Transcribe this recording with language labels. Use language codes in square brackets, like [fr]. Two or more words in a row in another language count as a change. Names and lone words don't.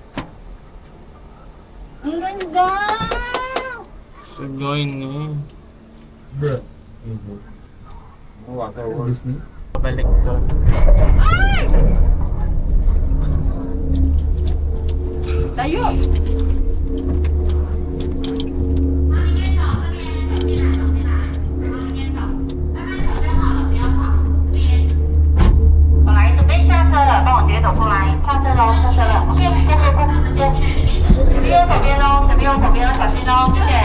[tl] Ang ganda! Sagoy na. Water World Disney. Balik doon. Tayo! [zh] 本来准备下车了，帮我直接走过来，下车喽，下车了。OK， 谢谢，快点，前面右手边喽，前面右手边哦，小心哦，谢谢。